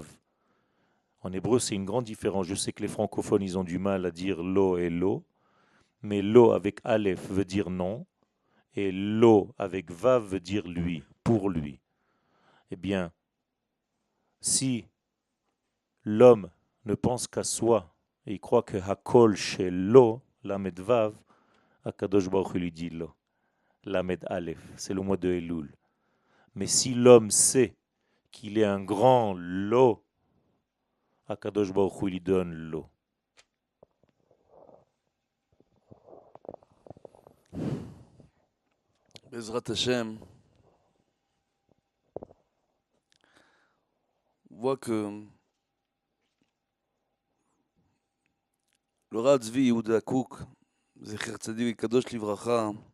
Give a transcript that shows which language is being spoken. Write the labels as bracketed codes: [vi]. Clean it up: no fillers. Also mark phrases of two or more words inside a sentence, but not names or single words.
[fr] En hébreu, c'est une grande différence. Je sais que les francophones, ils ont du mal à dire lo et lo, mais lo avec aleph veut dire non, et lo avec vav veut dire lui, pour lui. Eh bien, si l'homme ne pense qu'à soi, et il croit que hakol chez [he] לו, למד וו, הקדוש ברוך הוא [fr] lui dit [he] לא, למד אלף, [fr] c'est le mot de Elul. Mais si l'homme sait qu'il est un grand lo, [he] הקדוש ברוך הוא [fr] lui donne lo. [he] בעזרת השם, [fr] voit que le Rav Tzvi Yehuda Kook, [he] זכר צדיק קדוש לברכה,